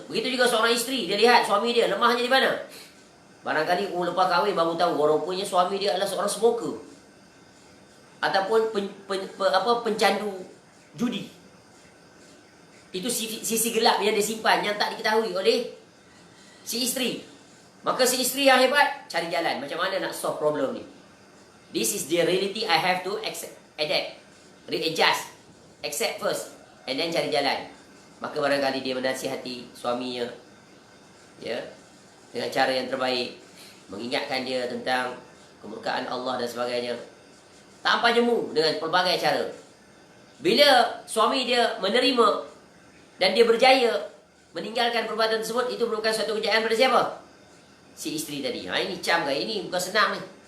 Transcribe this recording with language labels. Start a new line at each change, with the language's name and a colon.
Malay: Begitu juga seorang isteri, dia lihat suami dia lemahnya di mana. Barangkali lepas kahwin baru tahu rupanya suami dia adalah seorang smoker. Ataupun pencandu judi. Itu sisi gelap yang dia simpan, yang tak diketahui oleh si isteri. Maka si isteri yang hebat, cari jalan macam mana nak
English: solve problem
Malay: ni.
English: This is the reality, I have to adapt, readjust, accept first, and then
Malay: cari jalan. Maka barangkali dia menasihati suaminya, ya, dengan cara yang terbaik, mengingatkan dia tentang kemurkaan Allah dan sebagainya, tanpa jemu, dengan pelbagai cara. Bila suami dia menerima dan dia berjaya meninggalkan perbuatan tersebut, itu merupakan suatu kejayaan pada siapa? Si isteri tadi. Ini cam kan? Ini bukan senang ni.